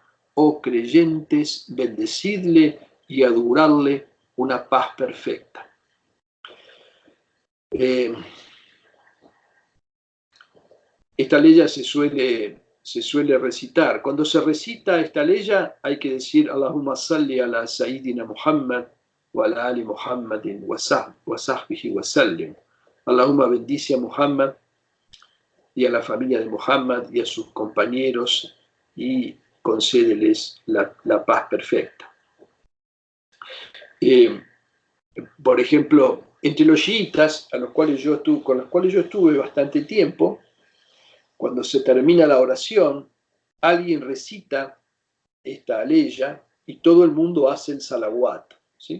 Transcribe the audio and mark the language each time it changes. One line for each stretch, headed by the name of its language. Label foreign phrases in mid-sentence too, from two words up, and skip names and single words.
Spanish: Oh creyentes, bendecidle y augurarle una paz perfecta. Esta ley se suele recitar. Cuando se recita esta ley hay que decir
Arabic: اللهم صل على سيدنا محمد وعلى آل محمد وصحبه وسلم.
Spanish: Allahumma bendice a Muhammad y a la familia de Muhammad y a sus compañeros y concédeles la paz perfecta. Por ejemplo, entre los chiitas, con los cuales yo estuve bastante tiempo, cuando se termina la oración, alguien recita esta aleya y todo el mundo hace el salawat, ¿sí?